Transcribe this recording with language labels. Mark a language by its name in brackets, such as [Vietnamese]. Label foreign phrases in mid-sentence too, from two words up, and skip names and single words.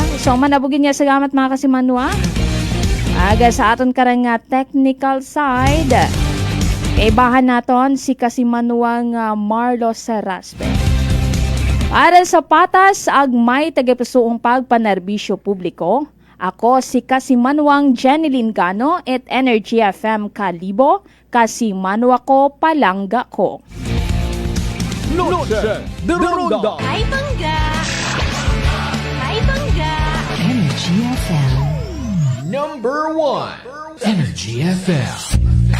[Aklanon] So manabugin niya salamat mga Kasimanwa. Aga sa aton karang nga [English] technical side, [Aklanon] ibahan naton si Kasimanwa nga Marlo Saraspe. Para sa patas ag may tagapusoong pagpanerbisyo publiko, ako si Kasimanwang Jeneline Gano at Energy FM Kalibo, Kasimanwa ko palangga ko. Noche de Ronda. Hi, Bangga! Hi, Bangga! Energy FM. #1. Energy FM.